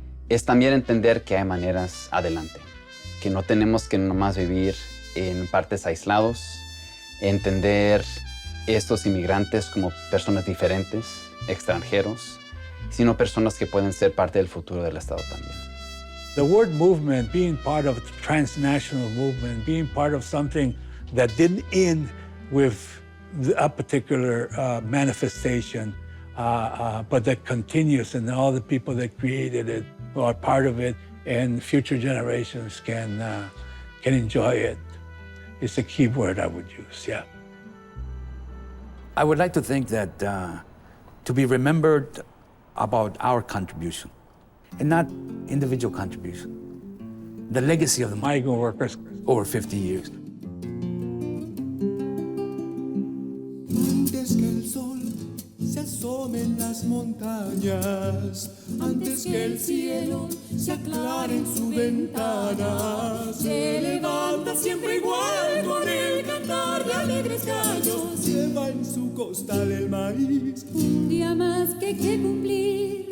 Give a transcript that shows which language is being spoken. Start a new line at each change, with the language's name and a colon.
Spanish: es también entender que hay maneras adelante, que no tenemos que nomás vivir en partes aislados, entender estos inmigrantes como personas diferentes, extranjeros, sino personas que pueden ser parte del futuro del Estado también.
English: The word movement, being part of the transnational movement, being part of something that didn't end with a particular manifestation, but that continues, and all the people that created it are part of it, and future generations can enjoy it. It's a key word I would use, yeah. I would like to think that to be remembered about our contribution, and not individual contribution. The legacy of the migrant workers over 50 years.
Spanish: Antes que el sol se asome en las montañas, antes que el cielo se aclare en su ventana, se levanta siempre igual con el cantar de alegres gallos, lleva en su costal el maíz, un día más que cumplir.